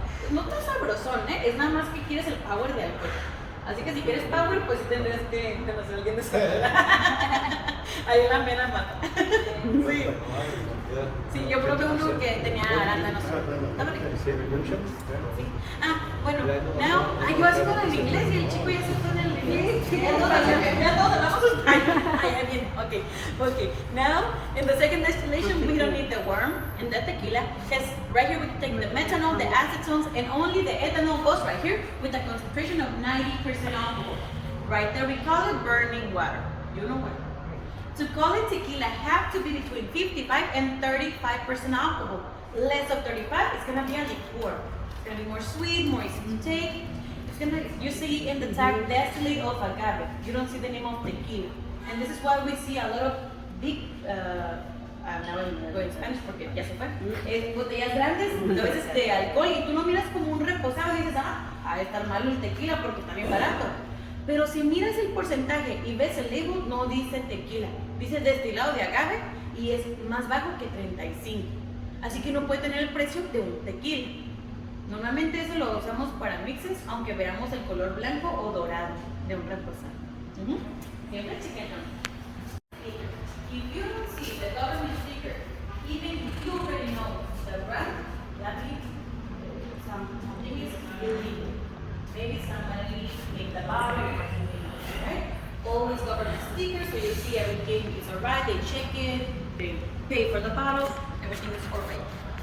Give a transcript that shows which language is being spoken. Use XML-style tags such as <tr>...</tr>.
<es>No tan sabrosón, ¿eh? Es nada más que quieres el power de alcohol. Así que si quieres power, pues sí tendrías que conocer a alguien de esa. Ahí la mena mata. Sí. Sí, yo probé uno que tenía arándanos. ¿Estaba rico? Sí. Ah, bueno, yo así con el inglés y el chico ya se fue en el inglés. Ya todos hablamos español. Ya bien, okay.</es> <en>Now, in the second distillation, we don't need the worm and the tequila, because right here we can take the methanol, the acetones, and only the ethanol goes right here with a concentration of 90% alcohol. Right there, we call it burning water. You know what? To call it tequila, have to be between 55 and 35% alcohol. Less of 35, it's gonna be a liqueur. It's gonna be more sweet, more easy to take. You see in the tag distillate of agave. You don't see the name of tequila. And this is why we see a lot of big, now I'm going Spanish</en> <es>porque ya se fue, botellas grandes, a veces de alcohol, y tú no miras como un reposado y dices, ha de estar malo el tequila porque está bien barato. Pero si miras el porcentaje y ves el label, no dice tequila, dice destilado de agave y es más bajo que 35. Así que no puede tener el precio de un tequila. Normalmente eso lo usamos para mixes, aunque veamos el color blanco o dorado de un reposado. Siempre chequenlo.</es> <en>If you don't see the government sticker, even if you already know the brand, that means something is illegal. Maybe somebody made the bottle or something else, right? Always government stickers, so you see everything is alright, they check it, they pay for the bottle, everything is alright.</en>